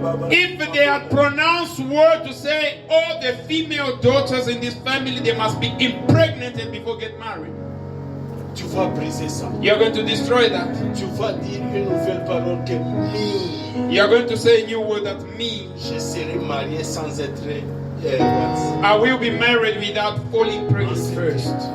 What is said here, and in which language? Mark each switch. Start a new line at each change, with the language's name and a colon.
English: if they had pronounced word to say all the female daughters in this family, they must be impregnated before get married.
French: tu vas briser ça.
English: You're going to destroy that.
French: Tu vas dire une nouvelle parole que me,
English: You're going to say a new word that me,
French: je serai marié sans être
English: I will be married without falling pregnant first.